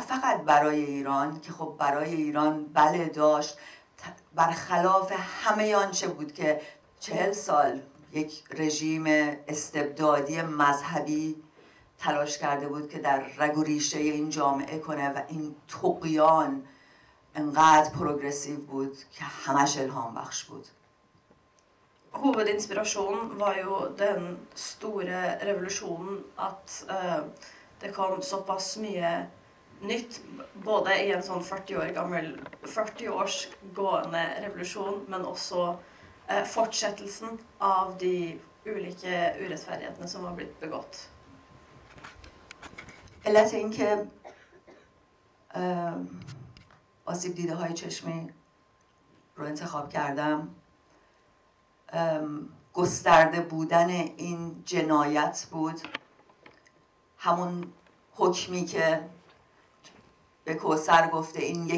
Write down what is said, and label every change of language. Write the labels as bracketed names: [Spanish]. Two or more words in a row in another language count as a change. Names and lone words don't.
[Persian] فقط برای ایران که خب برای ایران بله داشت، برخلاف همه آنچه بود که 40 سال یک رژیم استبدادی مذهبی تلاش کرده بود که در رگ و ریشه این جامعه کنه و این طغیان انقدر پروگرسیو بود که همش الهام بخش بود. [Norwegian] Hovedinspirasjonen var jo den store revolusjonen at det kom såpass mye nytt, både i en sånn 40 års gående revolusjon, men også fortsettelsen av de ulike urettferdighetene som var blitt begått. [Persian] علت این که آسیب دیده های چشمی رو انتخاب کردم گسترده بودن این جنایت بود، همون حکمی که به کوثر گفته این یک